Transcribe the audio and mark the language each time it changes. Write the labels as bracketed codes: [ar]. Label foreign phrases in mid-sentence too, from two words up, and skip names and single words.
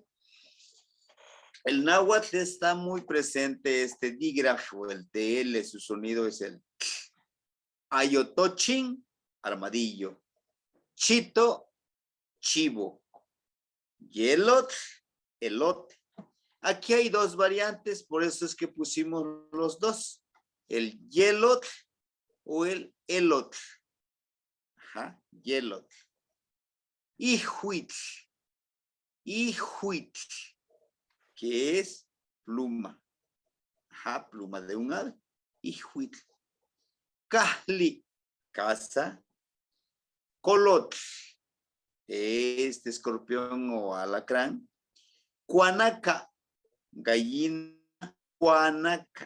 [es] El náhuatl está muy presente, este dígrafo, el TL, su sonido es el ayotochin, armadillo, chito, chivo, yelot, elote. Aquí hay dos variantes, por eso es que pusimos los dos, el yelot o el elot. Ajá, [nah] yelot. Ihuitl, ihuitl, [es] que es pluma. Ajá, pluma de un ave. Ihuitl. Kahli, casa. Colot, este escorpión o alacrán. Cuanaca, gallina, cuanaca.